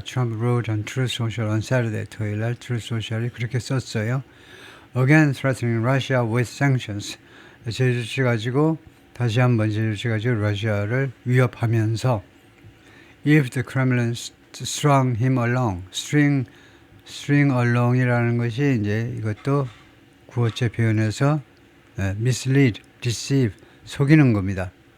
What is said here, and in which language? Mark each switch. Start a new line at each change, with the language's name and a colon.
English: Trump wrote on Truth Social on Saturday.
Korean: 토요일 날 Truth Social이 그렇게 썼어요.
English: Again threatening Russia with sanctions.
Korean: 제재 조치 가지고 다시 한번 제재 조치 가지고 러시아를 위협하면서
English: If the Kremlin strung him along, string string along
Korean: 이라는 것이 이제 이것도 구어체 표현에서 mislead, deceive, 속이는 겁니다.